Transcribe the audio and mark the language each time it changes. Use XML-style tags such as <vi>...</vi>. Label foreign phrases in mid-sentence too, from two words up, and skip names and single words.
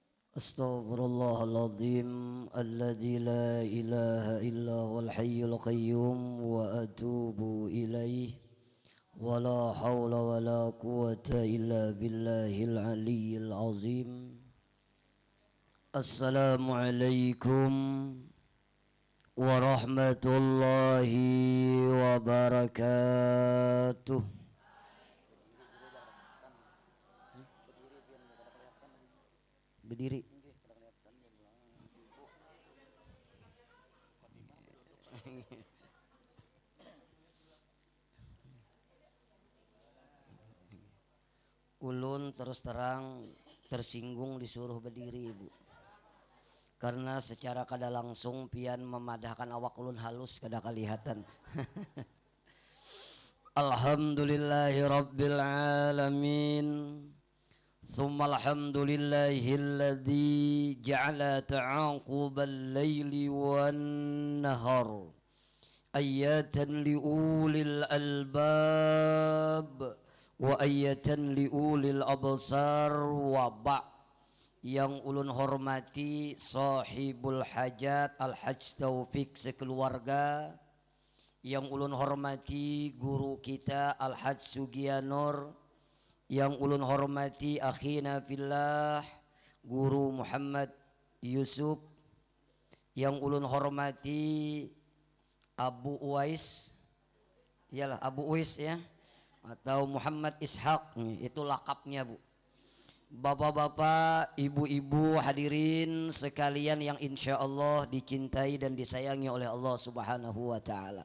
<ar>أستغفر الله العظيم الذي لا إله إلا هو الحي القيوم وأتوب إليه ولا حول ولا قوة إلا بالله العلي العظيم. السلام عليكم ورحمة الله وبركاته.</ar> <bjn>Berdiri. Ulun terus terang tersinggung disuruh berdiri, Ibu. Karena secara kada langsung pian memadahkan awak ulun halus kada kelihatan.</bjn> <ar>الحمد لله رب العالمين. ثم الحمد لله الذي جعل تعاقب الليل والنهار آية لأولي الألباب وآية لأولي الأبصار وب'.</ar> <bjn>Yang ulun hormati</bjn> <ar>صاحب الحاجة</ar> <bjn>Al-Hajj Taufik sekeluarga, yang ulun hormati guru kita Al-Hajj Sugianur, yang ulun hormati</bjn> <ar>أخينا في الله</ar> <bjn>Guru Muhammad Yusuf, yang ulun hormati Abu Uwais, iyalah Abu Uwais ya, atau Muhammad Ishaq, itu lakapnya Bu.</bjn> <id>Bapak-bapak, ibu-ibu, hadirin sekalian yang</id> <ar>إن شاء الله</ar> <id>dicintai dan disayangi oleh Allah</id> <ar>سبحانه وتعالى.</ar>